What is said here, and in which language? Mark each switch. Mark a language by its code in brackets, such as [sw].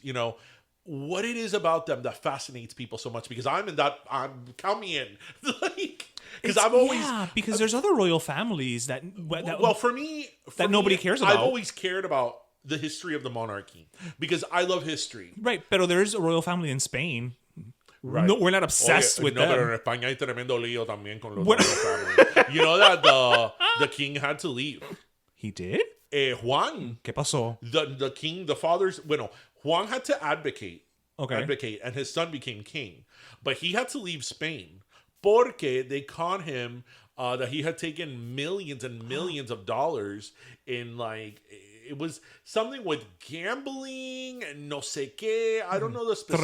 [en] You know, what it is about them that fascinates people so much, because count me in. Like, because I've always, because there's other royal families that for me, nobody cares about. I've always cared about the history of the monarchy because I love history. Right, but there is a royal family in Spain. Right. No, we're not obsessed with them. [es] Pero en España hay tremendo lío también con los [en] royal family. You know that the king had to leave. He did? Juan. [es] ¿Qué pasó? [en] The king, the father's, Juan had to advocate, and his son became king. But he had to leave Spain [es] porque [en] they caught him that he had taken millions and millions of dollars in, like, it was something with gambling and [es] no sé qué. [en] I don't know the specifics.